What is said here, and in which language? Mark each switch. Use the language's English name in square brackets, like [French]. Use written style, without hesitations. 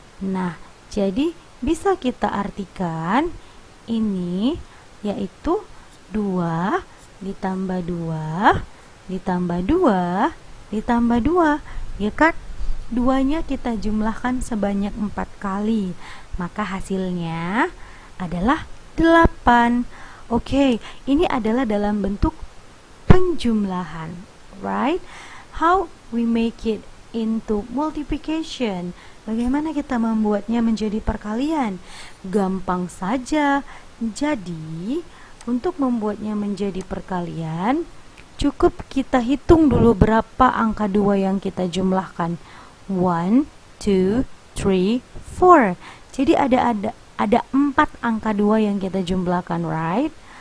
[Indonesian] Nah, jadi bisa kita artikan ini yaitu 2 ditambah 2 ditambah 2 ditambah 2, ya kan? 2-nya kita jumlahkan sebanyak 4 kali, maka hasilnya adalah 8. Oke, ini adalah dalam bentuk penjumlahan, [English] right? How we make it into multiplication? [Indonesian] Bagaimana kita membuatnya menjadi perkalian? Gampang saja. Jadi, untuk membuatnya menjadi perkalian, cukup kita hitung dulu berapa angka 2 yang kita jumlahkan. 1, 2, 3, 4. Jadi ada 4 angka 2 yang kita jumlahkan, [English] right?